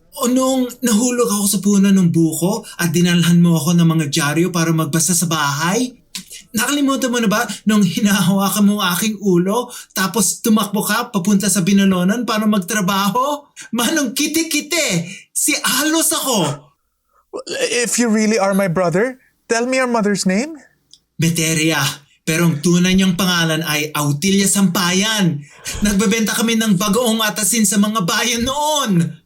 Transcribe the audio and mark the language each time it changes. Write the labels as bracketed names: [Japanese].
[Filipino] O nung nahulog ako sa puno ng buko at dinalhan mo ako ng mga dyaryo para magbasa sa bahay? Nakalimutan mo na ba nung hinahawakan mo ang aking ulo tapos tumakbo ka papunta sa binalonan para magtrabaho? Manong kiti-kiti! Si ALLOS ako! [English] If you really are my brother, tell me your mother's name. [Filipino] Beteria. Pero ang tunay niyang pangalan ay Autilia Sampayan. Nagbebenta kami ng bagoong atasin sa mga bayan noon.